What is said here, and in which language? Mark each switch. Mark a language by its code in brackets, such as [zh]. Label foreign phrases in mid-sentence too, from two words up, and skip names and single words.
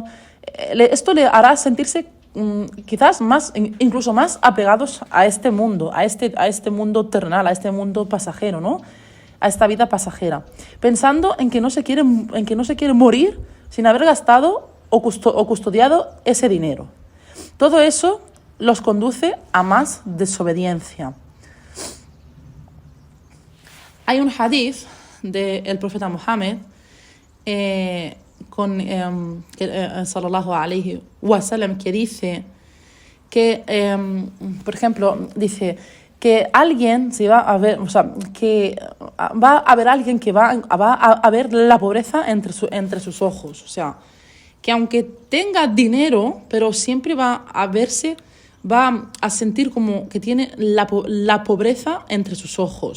[es] Esto le hará sentirse quizás incluso más apegados a este mundo, a este mundo terrenal, a este mundo pasajero, ¿no?, a esta vida pasajera, pensando en que no se quiere morir sin haber gastado o custodiado ese dinero. Todo eso los conduce a más desobediencia. Hay un hadith del profeta Muhammad [ar] صلى الله عليه وسلم, [es] que dice que, por ejemplo, dice que alguien se va a ver, que va a haber alguien que va a ver la pobreza entre sus ojos, o sea, que aunque tenga dinero, pero siempre va a sentir como que tiene la pobreza entre sus ojos.